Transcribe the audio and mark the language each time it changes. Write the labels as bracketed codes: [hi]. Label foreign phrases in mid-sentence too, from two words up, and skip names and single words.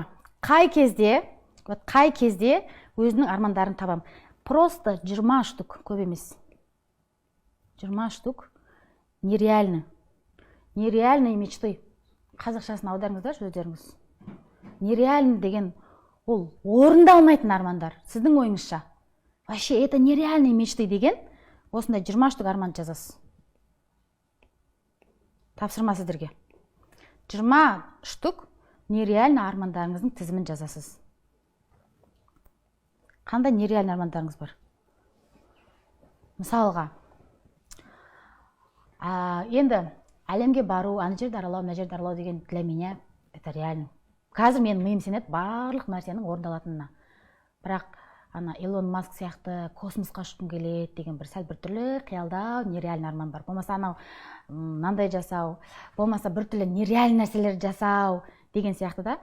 [kk] Қай кезде өзінің армандарын табам. [ru] Просто 20 штук, [kk] көп емес. [ru] 20 штук нереальны. Нереальные мечты. [kk] Қазақшасын аударыңыздар өздеріңіз. Нереальный деген ол орындалмайтын армандар. Сіздің ойыңызша. [ru] Вообще, это нереальные мечты [kk] деген, осындай 20 штук арман жазасыз. Тапсырма сіздерге. 20 [ru] штук нереальный [kk] армандарыңыздың тізімін жазасыз. Қандай нереальный армандарыңыз бар? Мысалға, енді әлемге бару, ана жерді аралау, мына жерді аралау деген [ru] для меня это реально. [kk] Қазір менің миым сенеді барлық нәрсенің орындалатынына. Бірақ ана Илон Маск сияқты космосқа ұшқым келеді деген бір сәл бір түрлі қиялдау, нереальный арман бар. Болмаса анау мынандай жасау, болмаса бір түрлі нереальный нәрселер жасау деген сияқты да.